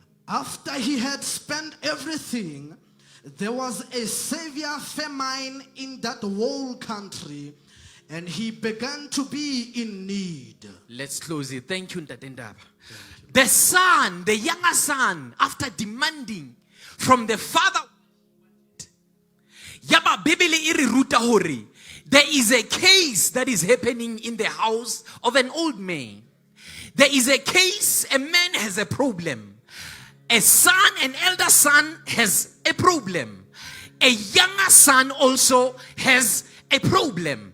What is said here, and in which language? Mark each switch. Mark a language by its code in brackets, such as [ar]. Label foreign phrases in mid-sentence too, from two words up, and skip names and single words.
[en] After he had spent everything, there was a severe famine in that whole country, and he began to be in need. Let's close it. Thank you, Ntate Ndaba. The son, the younger son, after demanding from the father, [st] Yaba Bibele iri ruta hore, [en] there is a case that is happening in the house of an old man. There is a case, a man has a problem. A son, an elder son has a problem. A younger son also has a problem.